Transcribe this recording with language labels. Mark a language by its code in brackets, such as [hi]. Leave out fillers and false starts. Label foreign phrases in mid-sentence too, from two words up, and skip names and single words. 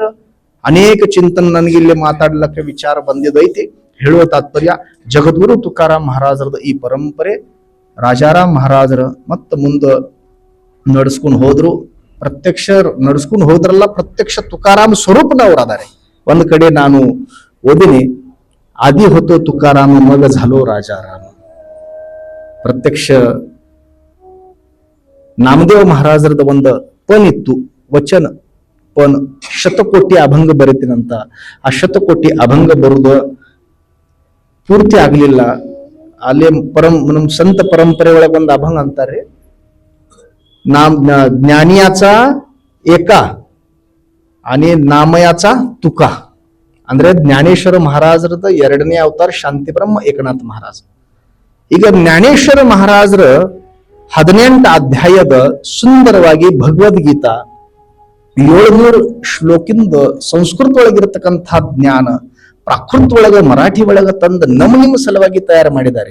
[kn] ಅನೇಕ ಚಿಂತನೆ ನನಗಿಲ್ಲಿ ಮಾತಾಡ್ಲಕ್ಕೆ ವಿಚಾರ ಬಂದಿದೈತಿ. ಹೇಳುವ ತಾತ್ಪರ್ಯ, ಜಗದ್ಗುರು ತುಕಾರಾಮ್ ಮಹಾರಾಜರದ ಈ ಪರಂಪರೆ ರಾಜಾರಾಮ್ ಮಹಾರಾಜರ ಮತ್ತ ಮುಂದ ನಡ್ಸ್ಕೊಂಡು ಹೋದ್ರು. ಪ್ರತ್ಯಕ್ಷ ನಡ್ಸ್ಕೊಂಡು ಹೋದ್ರಲ್ಲ, ಪ್ರತ್ಯಕ್ಷ ತುಕಾರಾಮ್ ಸ್ವರೂಪನವ್ರು ಅದಾರೆ. ಒಂದ್ ಕಡೆ ನಾನು ಓದಿನಿ, [mr] आधी होतो तुकाराम मग झालो राजाराम. [kn] ಪ್ರತ್ಯಕ್ಷ ನಾಮದೇವ ಮಹಾರಾಜರದ ಒಂದು ಪನ್ ಇತ್ತು, ವಚನ ಪನ್. ಶತಕೋಟಿ ಅಭಂಗ ಬರೀತೀನಂತ. ಆ ಶತಕೋಟಿ ಅಭಂಗ ಬರುದು ಪೂರ್ತಿ ಆಗ್ಲಿಲ್ಲ. ಅಲ್ಲೇ ನಮ್ ಸಂತ ಪರಂಪರೆ ಒಳಗೆ ಒಂದು ಅಭಂಗ ಅಂತಾರೆ, [mr] ज्ञानियाचा एका आणि नामयाचा तुका. [kn] ಅಂದ್ರೆ ಜ್ಞಾನೇಶ್ವರ ಮಹಾರಾಜರದ ಎರಡನೇ ಅವತಾರ ಶಾಂತಿ ಬ್ರಹ್ಮ ಏಕನಾಥ ಮಹಾರಾಜ. ಈಗ ಜ್ಞಾನೇಶ್ವರ ಮಹಾರಾಜರ 18 ಅಧ್ಯಾಯದ ಸುಂದರವಾಗಿ ಭಗವದ್ಗೀತಾ 700 ಶ್ಲೋಕಿಂದ ಸಂಸ್ಕೃತ ಒಳಗಿರತಕ್ಕಂಥ ಜ್ಞಾನ ಪ್ರಾಕೃತ ಒಳಗ ಮರಾಠಿ ಒಳಗ ತಂದ ನಿಮ್ಮ ಸಲುವಾಗಿ ತಯಾರು ಮಾಡಿದ್ದಾರೆ.